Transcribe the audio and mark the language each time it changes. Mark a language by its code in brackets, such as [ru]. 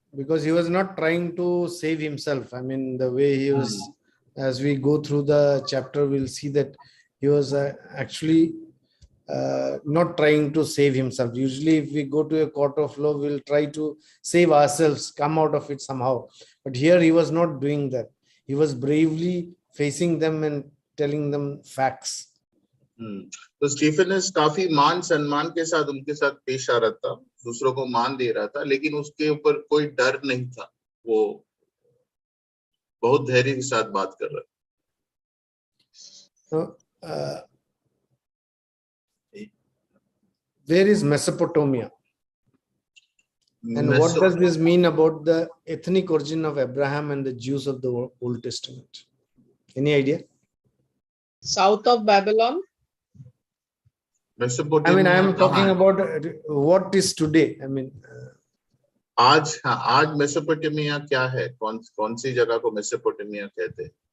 [en] Because he was not trying to save himself. I mean, the way he was, as we go through the chapter, we'll see that he was actually not trying to save himself. Usually, if we go to a court of law, we'll try to save ourselves, come out of it somehow. But here, he was not doing that. He was bravely facing them and telling them facts. [hi] तो स्टीफेनस काफी मान सम्मान के साथ उनके साथ पेश आ रहा था, दूसरों को मान दे रहा था, लेकिन उसके ऊपर कोई डर नहीं था। वो बहुत धैर्य के साथ बात कर रहा था। [en] Where is Mesopotamia? And what does this mean about the ethnic origin of Abraham and the Jews of the Old Testament? Any idea? South of Babylon. I mean, I am talking about what is today. I mean, [hi] आज Mesopotamia क्या है? कौन सी जगह को Mesopotamia कहते हैं?